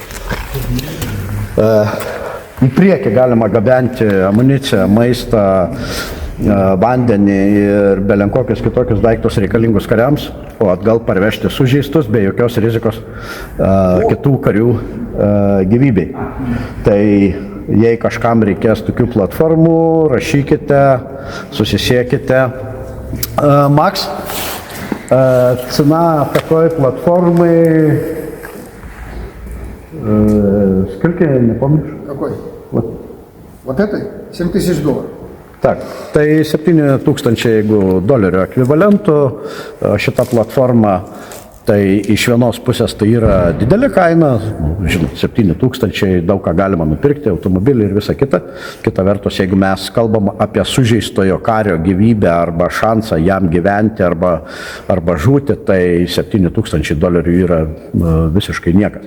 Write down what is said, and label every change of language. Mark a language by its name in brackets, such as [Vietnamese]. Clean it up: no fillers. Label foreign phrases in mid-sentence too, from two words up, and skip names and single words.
[Lithuanian] Į priekį galima gabenti amuniciją, maistą, vandenį ir belenkokius kitokius daiktus reikalingus kariams, o atgal parvežti sužeistus be jokios rizikos kitų karių gyvybei. Tai jei kažkam reikės tokių platformų, rašykite, susisiekite. [Russian] Макс, цена такой платформы, сколько, не помнишь? Какой? Вот этой? $7000. Так, [Lithuanian] tai 7000, jeigu dolerių ekvivalentų, šita platforma, tai iš vienos pusės tai yra didelė kaina, žinot, 7000, daug ką galima nupirkti, automobilį ir visa kita. Kita vertus, jeigu mes kalbam apie sužeistojo kario gyvybę arba šansą jam gyventi arba žūti, tai $7000 yra visiškai niekas.